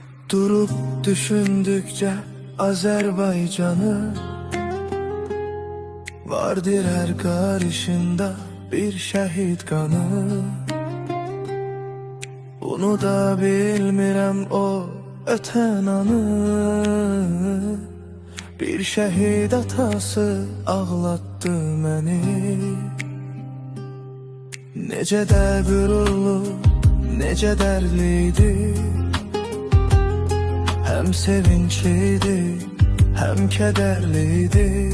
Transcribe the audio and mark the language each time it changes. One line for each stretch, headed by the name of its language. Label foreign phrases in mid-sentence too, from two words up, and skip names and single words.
Turkish: Durup düşündükçe Azerbaycan'ı, vardır her karışında bir şehit kanı.
Azerbaijani: Bunu da bilmirəm o öten anı, bir şehit atası ağlattı məni. Necə də qürurlu, necə dərliydi,
Turkish: hem sevinçliydi, hem kederliydi.